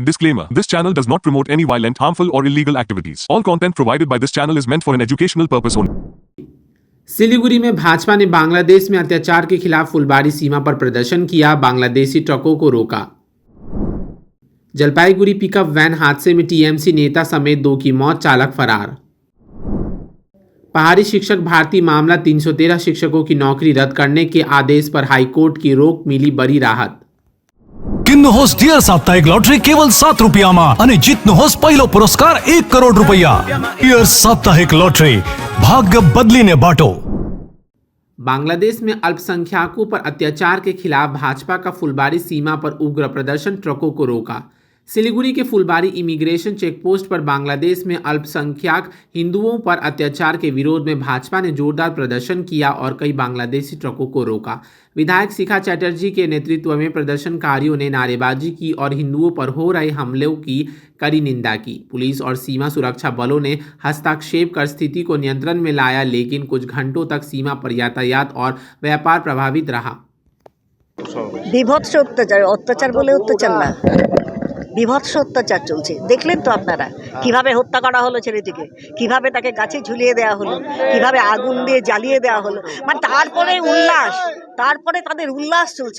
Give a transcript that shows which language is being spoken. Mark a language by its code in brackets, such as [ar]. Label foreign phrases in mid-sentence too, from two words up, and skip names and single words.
[en] Disclaimer: This channel does not promote any violent, harmful, or illegal activities. All content provided by this channel is meant for an educational purpose only. [hi] सिलीगुड़ी में भाजपा ने बांग्लादेश में अत्याचार के खिलाफ फुलबारी सीमा पर प्रदर्शन किया, बांग्लादेशी ट्रकों को रोका। जलपाईगुड़ी पिकअप वैन हादसे में टीएमसी नेता समेत 2 की मौत, चालक फरार। पहाड़ी शिक्षक भर्ती मामला, 313 शिक्षकों की नौकरी रद्द करने के आदेश पर हाईकोर्ट की रोक, मिली बड़ी राहत। [ne] किन्नुहोस् डियर साप्ताहिक लॉटरी केवल 7 रुपयामा अनि जित्नुहोस् पहिलो पुरस्कार 1 करोड रुपैयाँ। डियर साप्ताहिक लॉटरी, भाग्य बदलिने बाटो। [hi] बांग्लादेश में अल्पसंख्यकों पर अत्याचार के खिलाफ भाजपा का फुलबारी सीमा पर उग्र प्रदर्शन, ट्रकों को रोका। सिलीगुड़ी के फुलबारी इमिग्रेशन चेकपोस्ट पर बांग्लादेश में अल्पसंख्यक हिंदुओं पर अत्याचार के विरोध में भाजपा ने जोरदार प्रदर्शन किया और कई बांग्लादेशी ट्रकों को रोका। विधायक शिखा चटर्जी के नेतृत्व में प्रदर्शनकारियों ने नारेबाजी की और हिंदुओं पर हो रहे हमलों की कड़ी निंदा की। पुलिस और सीमा सुरक्षा बलों ने हस्तक्षेप कर स्थिति को नियंत्रण में लाया, लेकिन कुछ घंटों तक सीमा पर यातायात और व्यापार प्रभावित रहा। [bn] বিভৎস অত্যাচার বলে অত্যাচার না, বিভৎস অত্যাচার চলছে। দেখলেন তো আপনারা কিভাবে হত্যা করা হলো ছেলেটিকে, কিভাবে তাকে গাছে ঝুলিয়ে দেওয়া হলো, কিভাবে আগুন দিয়ে জ্বালিয়ে দেওয়া হলো। মানে তারপরে উল্লাস, তারপরে তাদের উল্লাস চলছে।